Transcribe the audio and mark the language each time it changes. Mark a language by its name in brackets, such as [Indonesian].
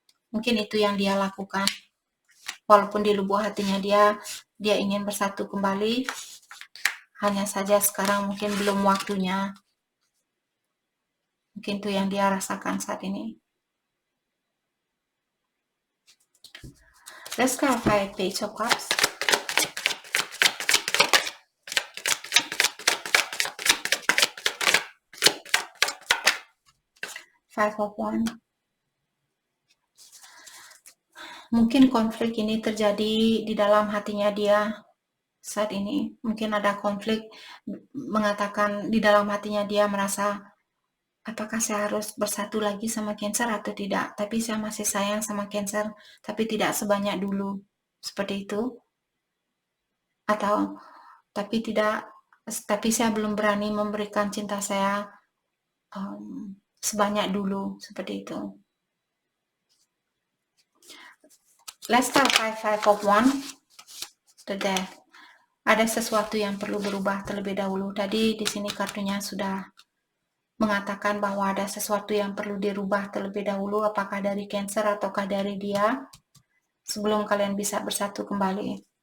[Indonesian] Mungkin itu yang dia lakukan. Walaupun di lubuk hatinya dia ingin bersatu kembali, hanya saja sekarang mungkin belum waktunya. Mungkin itu yang dia rasakan saat ini. [English] Let's clarify Page of Cups. Five of Wands. [Indonesian] Mungkin konflik ini terjadi di dalam hatinya dia saat ini. Mungkin ada konflik, mengatakan di dalam hatinya dia merasa apakah saya harus bersatu lagi sama Cancer atau tidak? Tapi saya masih sayang sama Cancer, tapi tidak sebanyak dulu. Seperti itu. Atau tapi saya belum berani memberikan cinta saya sebanyak dulu, seperti itu. [English] Let's start 5 of Wands, the Death. [Indonesian] Ada sesuatu yang perlu berubah terlebih dahulu. Tadi di sini kartunya sudah mengatakan bahwa ada sesuatu yang perlu dirubah terlebih dahulu, apakah dari Cancer ataukah dari dia, sebelum kalian bisa bersatu kembali.